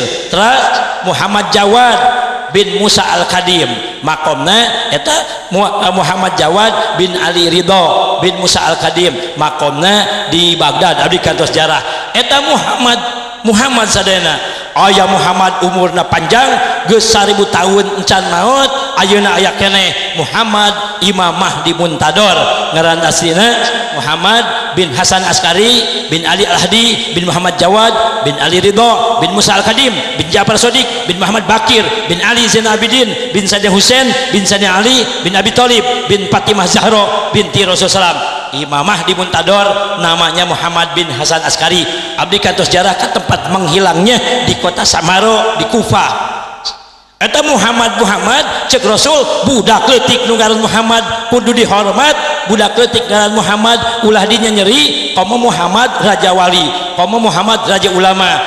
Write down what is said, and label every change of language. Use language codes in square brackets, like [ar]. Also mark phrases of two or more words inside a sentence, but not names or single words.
[su] Terus Muhammad Jawad bin Musa Al-Kadim makomna eta Muhammad Jawad bin Ali Ridho bin Musa Al-Kadim makomna di Baghdad abdi kantos sejarah. Eta Muhammad sadayana aya Muhammad umurna panjang geus 1000 tahun encan maot ayeuna aya keneh Muhammad Imam Mahdi Muntador ngaran aslina Muhammad bin Hasan Askari bin Ali Al-Hadi bin Muhammad Jawad bin Ali Ridho bin Musa Al-Kadim bin Ja'far Shadiq bin Muhammad Bakir bin Ali Zainal Abidin bin Sayyidina Husain bin Sayyidina Ali bin Abi Thalib bin Fatimah Zahra binti Rasulullah. [id] Imam Mahdi Muntador namanya Muhammad bin Hasan Askari [su] abdi kantos sejarah [id] ke tempat menghilangnya di kota Samaro di Kufah. [su] Eta Muhammad cek Rasul budak leutik nu ngaran Muhammad kudu dihormat, budak leutik ngaran Muhammad ulah dinya nyeri komo Muhammad raja wali, komo Muhammad raja ulama.